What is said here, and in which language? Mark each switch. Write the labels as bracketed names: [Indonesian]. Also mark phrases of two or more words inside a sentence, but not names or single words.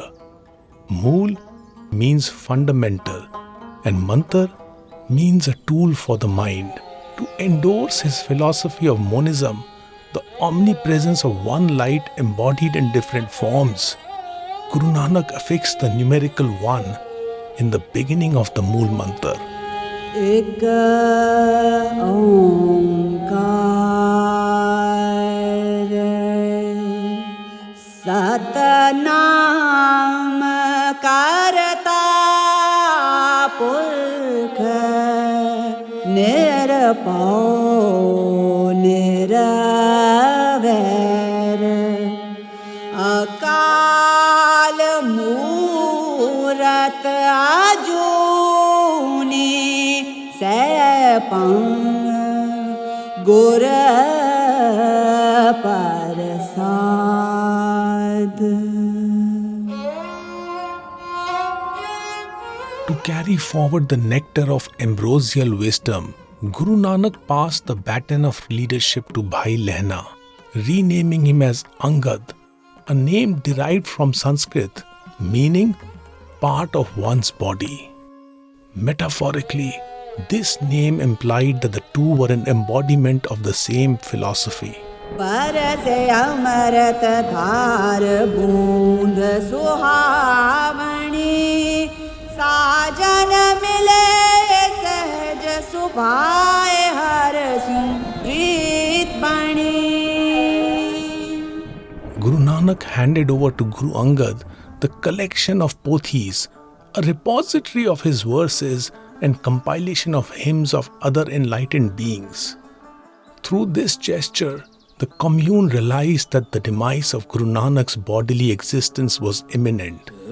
[English] Mool means fundamental and Mantar means a tool for the mind. To endorse his philosophy of monism, the omnipresence of one light embodied in different forms, Guru Nanak affixed the numerical 1 in the beginning of the Mool Mantar. [Punjabi] ਇਕ ਓਅੰਕਾਰ ਸਤਿਨਾਮੁ ਕਰਤਾ ਪੁਰਖੁ ਨਿਰਭਉ ਨਿਰਵੈਰੁ ਅਕਾਲ ਮੂਰਤਿ ਅਜੂਨੀ ਸੈਭੰ ਗੁਰ ਪ੍ਰਸਾਦਿ. [English] To carry forward the nectar of ambrosial wisdom, Guru Nanak passed the baton of leadership to Bhai Lehna, renaming him as Angad, a name derived from Sanskrit meaning part of one's body. Metaphorically, this name implied that the two were an embodiment of the same philosophy. [Punjabi] ਬਰਸੇ ਅੰਮ੍ਰਿਤ ਧਾਰ ਬੂੰਦ ਸੁਹਾਵਣੀ ਸਾਜਨ ਮਿਲੇ ਸਹਜ ਸੁਭਾਏ ਹਰ ਸਿੰਘ ਪ੍ਰੀਤ ਬਣੀ. [English] Guru Nanak handed over to Guru Angad the collection of pothis, a repository of his verses and compilation of hymns of other enlightened beings. Through this gesture, the commune realized that the demise of Guru Nanak's bodily existence was imminent.